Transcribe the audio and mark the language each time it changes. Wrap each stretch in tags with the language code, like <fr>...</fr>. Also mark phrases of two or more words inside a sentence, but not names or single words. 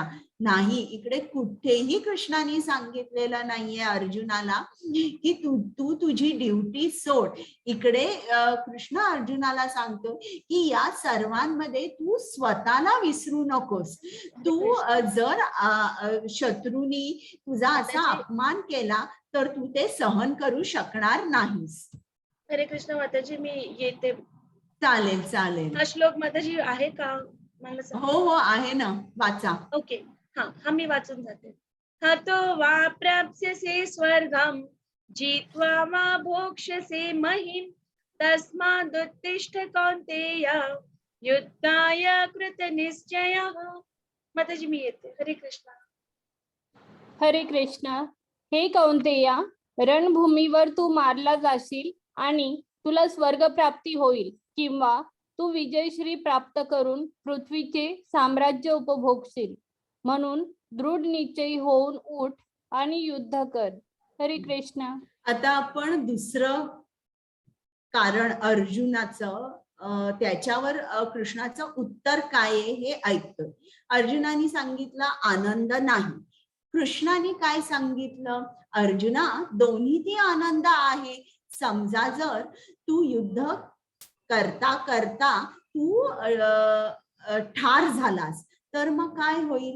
<mr>नाही, इकडे कुठेही कृष्णाने सांगितलेलं नाहीये अर्जुनाला की तू तुझी ड्युटी सोड. इकडे कृष्ण अर्जुनाला सांगतो की या सर्वांमध्ये तू स्वतःला विसरू नकोस. तू जर शत्रूनी तुझा असा अपमान केला तर तू ते सहन करू शकणार नाहीस. हरे कृष्ण माताजी, मी येते. चालेल चालेल. हा श्लोक माताजी आहे का? मला सांगा. हो हो आहे ना, वाचा. ओके, हा मी वाचून जाते.</mr> <sa>हतो वा प्राप्स्यसे स्वर्गम जित्वा वा भोक्ष्यसे महिम तस्मादुत्तिष्ठ कौन्तेय युद्धाय कृतनिश्चयः.</sa> <mr>माताजी मी येते. हरे कृष्ण. हरे कृष्ण. हे कौंतेया, रणभूमीवर तू मारला जाशील आणि तुला स्वर्ग प्राप्ती होईल, किंवा तू विजयश्री प्राप्त करून पृथ्वीचे साम्राज्य उपभोगशील. म्हणून दृढ निश्चयी होऊन उठ आणि युद्ध कर. हरे कृष्ण. आता आपण दुसरं कारण अर्जुनाचं त्याच्यावर कृष्णाचं उत्तर काय आहे हे ऐकतोय. अर्जुनाने सांगितलं आनंद नाही. कृष्णाने काय सांगितलं? अर्जुना, दोन्ही आनंद आहे. समजा जर तू युद्ध करता करता तू ठार झालास तर मग काय होईल?</mr>